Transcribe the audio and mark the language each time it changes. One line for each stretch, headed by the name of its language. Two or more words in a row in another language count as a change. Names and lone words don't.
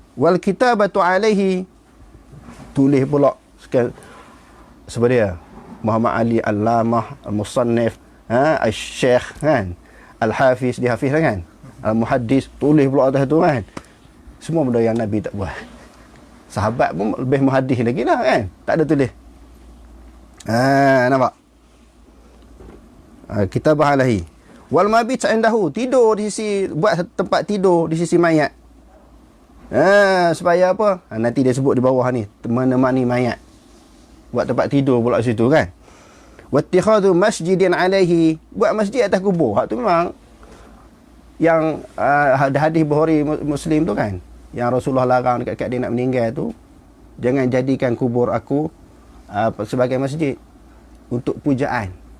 Arabic: Wal kitabatu alaihi,
Malay: tulis pula sebab dia Muhammad Ali
Arabic: Al-Lamah Al-Musannif,
Malay: Al-Syekh kan, Al-Hafiz, dia hafiz kan, Al-Muhaddis, tulis pula atas tu kan. Semua benda yang Nabi tak buat. Sahabat pun lebih muhaddis lagi lah kan, tak ada tulis. Nampak? Kita bahalahi.
Arabic: Wal mabit indahu,
Malay: tidur di sisi, buat tempat tidur di sisi mayat. Supaya apa? Nanti dia sebut di bawah ni, menemani mayat. Buat tempat tidur pula situ kan.
Arabic: Wattikhadhu masjidin alaihi,
Malay: buat masjid atas kubur. Hak tu memang yang hadis Bukhari Muslim tu kan, yang Rasulullah larang dekat dia nak meninggal tu, jangan jadikan kubur aku sebagai masjid untuk pujaan.